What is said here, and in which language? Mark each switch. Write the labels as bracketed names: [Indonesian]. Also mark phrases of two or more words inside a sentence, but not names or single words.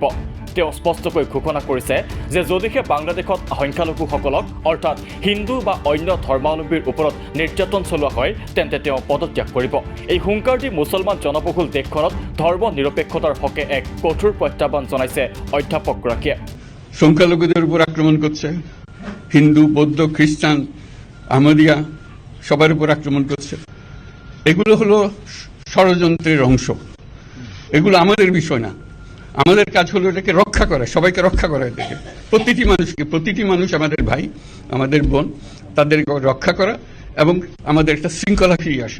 [Assamese] তেওঁ স্পষ্টকৈ ঘোষণা কৰিছে যে যদিহে বাংলাদেশত সংখ্যালঘুসকলক অৰ্থাৎ হিন্দু বা অন্য ধৰ্মাৱলম্বীৰ ওপৰত নিৰ্যাতন চলোৱা হয় তেন্তে তেওঁ পদত্যাগ কৰিব। এই হুংকাৰ দি মুছলমান জনবহুল দেশখনত ধৰ্ম নিৰপেক্ষতাৰ হকে এক কঠোৰ প্ৰত্যাহ্বান জনাইছে অধ্যাপকগৰাকীয়ে। [Bangla] সংখ্যালঘুদের উপর আক্রমণ করছে, হিন্দু বৌদ্ধ খ্রিস্টান আহমদিয়া সবার উপর আক্রমণ করছে। এগুলো হলো ষড়যন্ত্রের অংশ। এগুলো আমাদের বিষয় না। আমাদের কাজ হলো এটাকে রক্ষা করা, সবাইকে রক্ষা করা। এটাকে প্রতিটি মানুষ আমাদের ভাই, আমাদের বোন, তাদেরকে রক্ষা করা এবং আমাদের একটা শৃঙ্খলা ফিরিয়ে আসা।